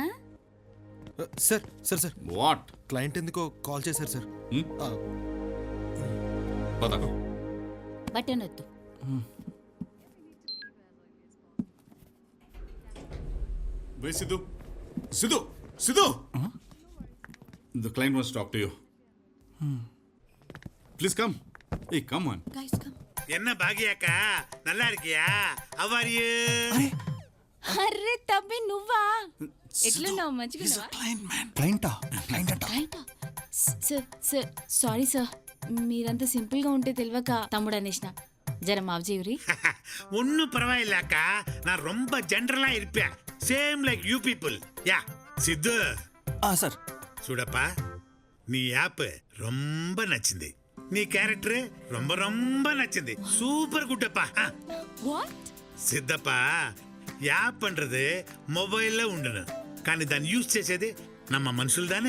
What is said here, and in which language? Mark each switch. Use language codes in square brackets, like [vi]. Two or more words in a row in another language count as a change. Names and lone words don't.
[te] సార్ సార్ సార్ వాట్? క్లయింట్ ఎందుకో కాల్ చేశారు సార్. పద. బటన్ వద్దు. [en] Wait, Sidhu. Sidhu! Sidhu! The client wants to talk to you. Please come. Hey, come on. Guys, come. [ta] என்ன பாகியாக்கா நல்லா இருக்கியா? [en] How are you? [te] అర్రే తమ్మి నువ్వా? ఎట్లున్నావు? మంచిగా క్లయింటా? క్లయింట్ అంట. సార్ సారీ సార్, మీరంతా సింపుల్ గా ఉంటే తెలియక తమ్ముడు అనేసిన. జర మాఫ్ చేయురి. [ta] ஒன்னும் பரவாயில்ல அக்கா, நான் ரொம்ப ஜென்ரலா இருப்பேன். [en] Same like you people. Ya సిద్ధు [te] సార్. చూడప్పా, నీ యాప్ ரொம்ப నచ్చింది. నీ క్యారెక్టర్ [ta] ரொம்ப ரொம்ப [te] నచ్చింది. [en] super good [te] அப்பா. వాట్? సిద్ధప్పా, యాప్ன்றது మొబైల్లో ఉండును, కానీ దాన్ని యూజ్ చేసేది నమ్మ మనుషులు దానే.